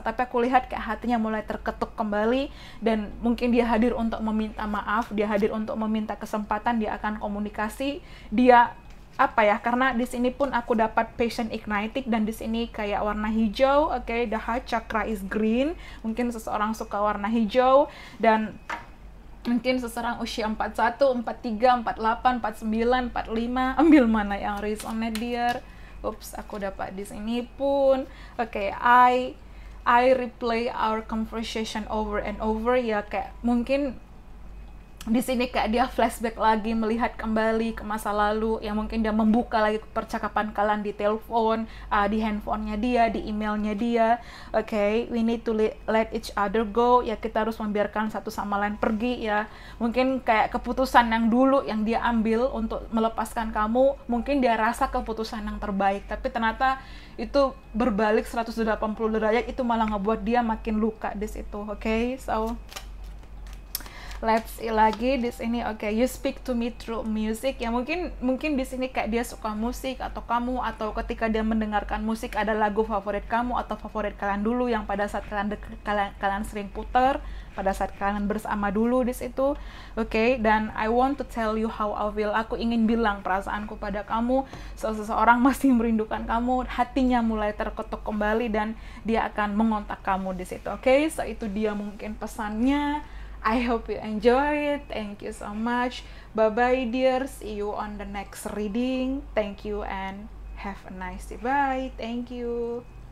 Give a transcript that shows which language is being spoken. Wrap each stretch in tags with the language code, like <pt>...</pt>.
<id>Tapi aku lihat kayak hatinya mulai terketuk kembali, dan mungkin dia hadir untuk meminta maaf, dia hadir untuk meminta kesempatan, dia akan komunikasi, dia karena di sini pun aku dapat</id> <en>passion ignited,</en> <id>dan di sini kayak warna hijau. Oke,</id> <en>the heart chakra is green.</en> <id>Mungkin seseorang suka warna hijau, dan mungkin seseorang usia 41, 43, 48, 49, 45. Ambil mana yang resonate dear. Ups, aku dapat di sini pun.</id> <en>Oke, I replay our conversation over and over.</en> <id>Ya, kayak mungkin di sini kayak dia flashback lagi, melihat kembali ke masa lalu. Ya mungkin dia membuka lagi percakapan kalian di telepon, di handphonenya dia, di emailnya dia.</id> <en>Okay, we need to let each other go.</en> <id>Ya, kita harus membiarkan satu sama lain pergi. Ya, mungkin kayak keputusan yang dulu yang dia ambil untuk melepaskan kamu, mungkin dia rasa keputusan yang terbaik, tapi ternyata itu berbalik 180 derajat. Itu malah ngebuat dia makin luka di situ. Okay,</id> <en>so let's see</en> <id>lagi di sini.</id> <en>Oke, you speak to me through music.</en> <id>Ya mungkin di sini kayak dia suka musik, atau kamu, atau ketika dia mendengarkan musik ada lagu favorit kamu atau favorit kalian dulu yang pada saat kalian sering putar pada saat kalian bersama dulu di situ.</id> <en>Oke, dan I want to tell you how I feel.</en> <id>Aku ingin bilang perasaanku pada kamu. Seseorang masih merindukan kamu, hatinya mulai terketuk kembali, dan dia akan mengontak kamu di situ. Oke, so itu dia mungkin pesannya.</id> <en>I hope you enjoy it. Thank you so much. Bye-bye dear. See you on the next reading. Thank you and have a nice day. Bye. Thank you.</en>